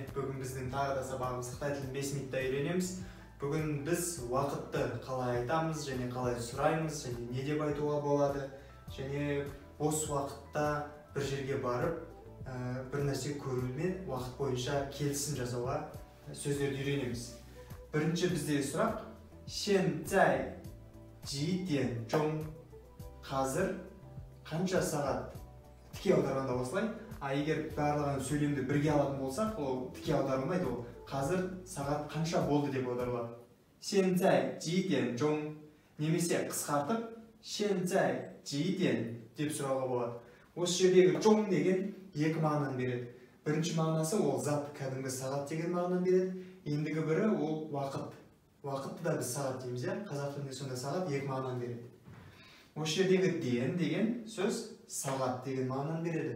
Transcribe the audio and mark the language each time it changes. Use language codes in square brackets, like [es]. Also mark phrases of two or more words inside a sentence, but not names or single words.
[kk] Бүгін біздің тағы да сабағымыз Қытай тілін 5 минутта үйренеміз. Бүгін біз уақытты қалай айтамыз және қалай сұраймыз және не деп айтуға болады және бос уақытта бір жерге барып бір нәрсе көрумен уақыт бойынша келісім жасауға сөздерді үйренеміз. Бірінші біздегі сұрақ: [zh] 现在几点钟? [kk] Қазір қанша сағат? Тіке аударғанда осылай. Егер барлығын сөйлемді бірге алатын болсақ, ол тіке аударылмайды, ол қазір сағат қанша болды деп аударылады. [zh] 现在几点钟? [kk] Немесе қысқартып [zh] 现在几点 [kk] деп сұрауға болады. Осы жердегі жон деген екі мағынаны береді. Бірінші мағынасы ол зат, кәдімгі сағат деген мағынаны береді. Ендігі бірі ол уақыт. Уақытты да біз сағат дейміз, қазақ тілінде сонда сағат екі мағынаны береді. Осы жердегі ден деген сөз сағат деген мағынаны береді.